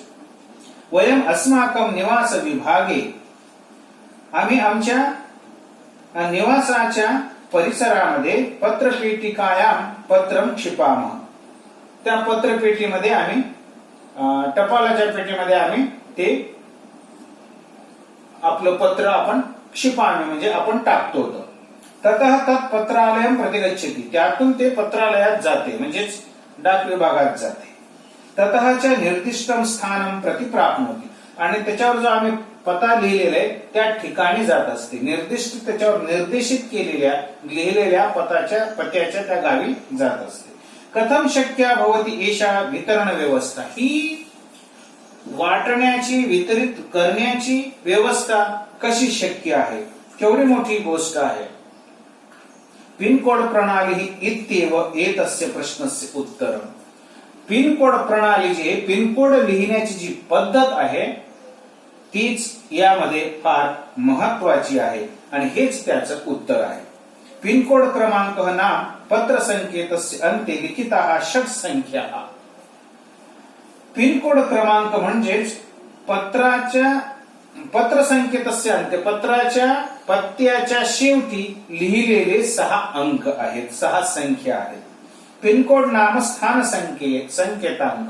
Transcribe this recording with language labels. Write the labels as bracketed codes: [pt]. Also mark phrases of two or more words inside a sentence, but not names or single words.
[sa] वयम अस्माकं निवास विभागे, [mr] आम्ही आमच्या निवासाच्या परिसरामध्ये [sa] पत्रपेटिकायाम पत्रम क्षिपामः, [mr] त्या पत्रपेटीमध्ये आम्ही, टपालाच्या पेटीमध्ये आम्ही ते आपलं पत्र आपण क्षिपामी म्हणजे आपण टाकतो. [sa] ततः तत् पत्रालयम प्रतिगच्छति, [mr] त्यातून ते पत्रालयात जाते म्हणजेच डाक विभागात जाते. [sa] ततःच्या निर्दिष्टम स्थानम प्रति प्राप्नोति, [mr] आणि त्याच्यावर जो आम्ही पता लिहिलेला आहे त्या ठिकाणी जात असते. निर्दिष्ट, त्याच्यावर निर्देशित केलेल्या लिहिलेल्या पत्याच्या त्या गावी जात असते. [sa] कथम शक्य भवती एषा वितरण व्यवस्था, [mr] ही वाटण्याची, वितरित करण्याची व्यवस्था कशी शक्य आहे, केवढी मोठी गोष्ट आहे. [sa] पिनकोड प्रणाली इत्येव एतस्य प्रश्नस्य उत्तरम. [mr] पिनकोड प्रणाली, जे पिनकोड लिहिण्याची जी पद्धत आहे तीच यामध्ये फार महत्वाची आहे आणि हेच त्याचं उत्तर आहे. [sa] पिनकोड क्रमांक नाम पत्र संकेतस्य अन्ते लिखिताः षट संख्याः. [mr] पिनकोड क्रमांक म्हणजेच [sa] पत्र संकेतस्य अन्ते, [mr] पत्राच्या पत्त्याच्या शेवटी लिहिलेले 6 अंक आहेत, 6 संख्या आहेत. [sa] पिनकोड नाम स्थान संकेतांक.